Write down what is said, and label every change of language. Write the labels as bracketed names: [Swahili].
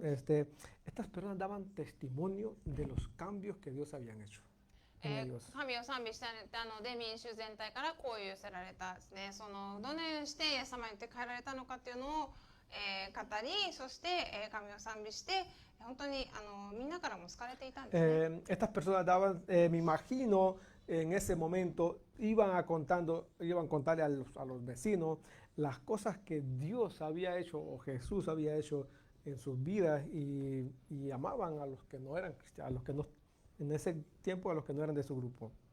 [Spanish] Estas personas daban testimonio de los cambios que Dios habían hecho. [Japanese] 神を賛美していたので民衆全体からこう寄せられたですね。どのようにしてイエス様に言って帰られたのかっていうのを、語り、そして、神を賛美して本当にみんなからも好かれていたんですね。 [Spanish] Estas personas daban, me imagino, en ese momento iban contarle a los vecinos las cosas que Dios había hecho o Jesús había hecho en sus vidas y amaban a los que no eran cristianos, a los que no, en ese tiempo a los que no eran de su grupo.